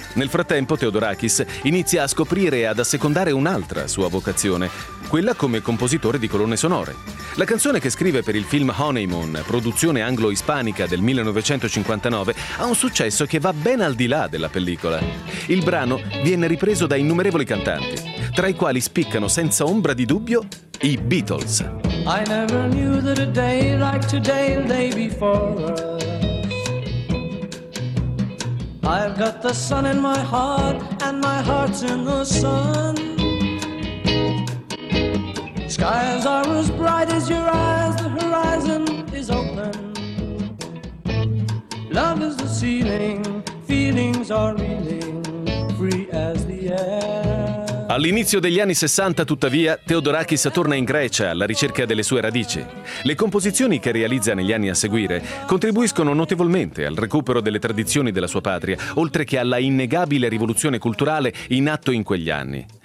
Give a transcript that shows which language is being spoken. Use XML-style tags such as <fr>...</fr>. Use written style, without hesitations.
<it>Nel frattempo, Theodorakis inizia a scoprire e ad assecondare un'altra sua vocazione, quella come compositore di colonne sonore. La canzone che scrive per il film Honeymoon, produzione anglo-ispanica del 1959, ha un successo che va ben al di là della pellicola. Il brano viene ripreso da innumerevoli cantanti, tra i quali spiccano senza ombra di dubbio i Beatles.</it> <en>I never knew that a day like today, a day before. I've got the sun in my heart and my heart's in the sun. Skies are as bright as your eyes, the horizon is open. Love is the ceiling, feelings are reeling, free as the air.</en> <it>All'inizio degli anni 60, tuttavia, Theodorakis torna in Grecia alla ricerca delle sue radici. Le composizioni che realizza negli anni a seguire contribuiscono notevolmente al recupero delle tradizioni della sua patria, oltre che alla innegabile rivoluzione culturale in atto in quegli anni.</it>